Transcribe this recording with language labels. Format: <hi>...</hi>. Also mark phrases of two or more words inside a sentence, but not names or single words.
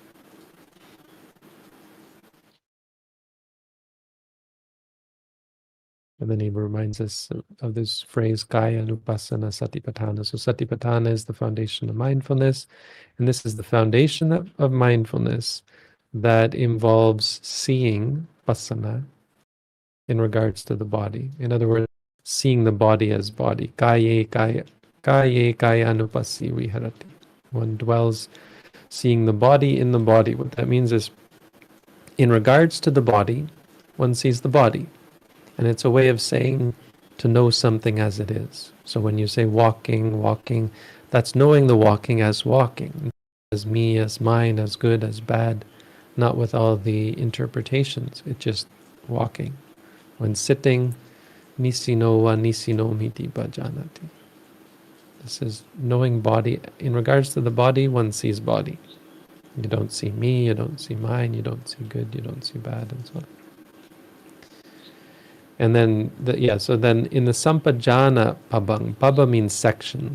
<en>And then he reminds us of this phrase,</en> <pi>kaya anupassana satipatthana.</pi> <en>So satipatthana is the foundation of mindfulness, and this is the foundation of mindfulness that involves seeing passana in regards to the body. In other words, seeing the body as body.</en> <pi>Kaya anupassi viharati.</pi> <en>One dwells seeing the body in the body. What that means is, in regards to the body, one sees the body. And it's a way of saying to know something as it is. So when you say walking, that's knowing the walking, as me, as mine, as good, as bad, not with all the interpretations. It's just walking. When sitting,</en> <pi>nisino wa nisino miti bhajanati.</pi> <en>This is knowing body. In regards to the body, one sees body. You don't see me, you don't see mine, you don't see good, you don't see bad, and so on. And then, so then in the Sampajana Pabang, Paba means section.</en>